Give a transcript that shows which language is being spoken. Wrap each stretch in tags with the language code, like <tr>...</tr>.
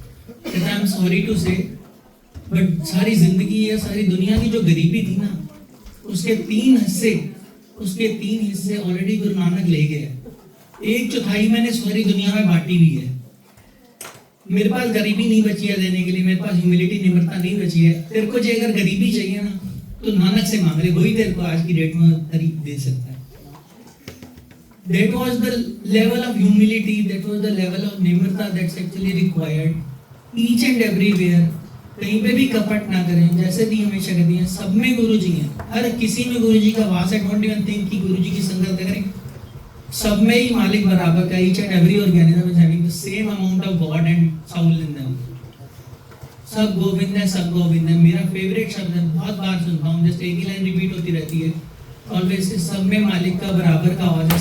<hi>कहता</hi> <en>I am sorry to say,</en> <hi>but सारी जिंदगी या सारी दुनिया की जो गरीबी थी ना, उसके 3 हिस्से ऑलरेडी गुरु नानक ले गए। 1/4 मैंने सारी दुनिया में बांटी हुई है। मेरे पास गरीबी नहीं बची है देने के लिए, मेरे पास ह्यूमिलिटी निम्रता नहीं बची है। तेरे को जो अगर गरीबी चाहिए ना तो नानक से मांग ले, वही तेरे को आज की डेट में गरीब दे सकता है।</hi> <en>That was the level of humility, that was the level of nimrata that's actually required each and everywhere।</en> <hi>कहीं पे भी कपट ना करें, जैसे भी हमेशा कहती हैं सब में गुरु जी हैं, हर किसी में गुरु जी का वास है।</hi> <en>don't even think</en> <hi>कि गुरु जी की संगत करें, सब में ही मालिक बराबर का।</hi> <en>Each and every organism is having the same amount of God and soul in them.</en> <hi>सब गोविंद है, सब गोविंद है, मेरा फेवरेट शब्द है, बहुत बार सुनता हूँ, जस्ट एक ही लाइन रिपीट होती रहती है ऑलवेज, सब में मालिक का बराबर का आवाज है।</hi>